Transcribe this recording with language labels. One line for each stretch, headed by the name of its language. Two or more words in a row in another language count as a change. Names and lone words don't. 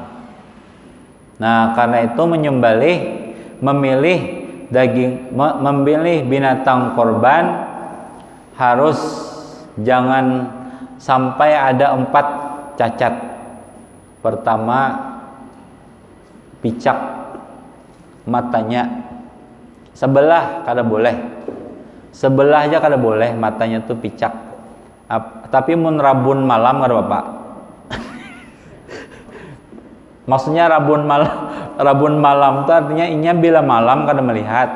Indonesian: Nah, karena itu memilih binatang korban harus jangan sampai ada 4 cacat. Pertama,
Banjar: picak matanya sebelah kada boleh. Sebelah aja kada boleh, matanya tuh picak. Tapi mun rabun malam kada Bapak. Maksudnya rabun malam itu artinya inya bila malam kada melihat.